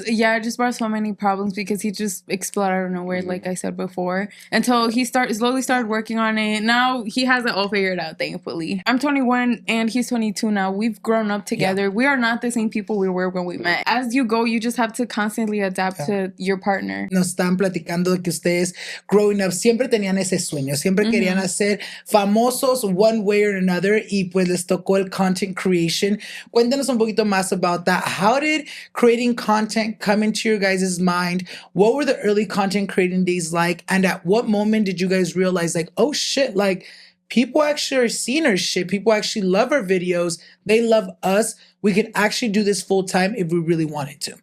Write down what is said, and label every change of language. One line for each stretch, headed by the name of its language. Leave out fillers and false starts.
English: it just brought so many problems because he just exploded out of nowhere, like I said before, until he slowly started working on it. Now he has it all figured out, thankfully. I'm 21 and he's 22 now. We've grown up together. Yeah. We are not the same people we were when we met. As you go, you just have to constantly adapt to your partner.
Spanish: Nos están platicando de que ustedes
English: growing up
Spanish: siempre tenían ese sueño, siempre querían hacer famosos
English: one way or another,
Spanish: y pues les tocó el content creation. Cuéntanos un poquito más
English: about that. How did creating content come into your guys' mind? What were the early content creating days like? And at what moment did you guys realize, like, oh shit, like, people actually are seeing our shit. People actually love our videos. They love us. We can actually do this full time if we really wanted to.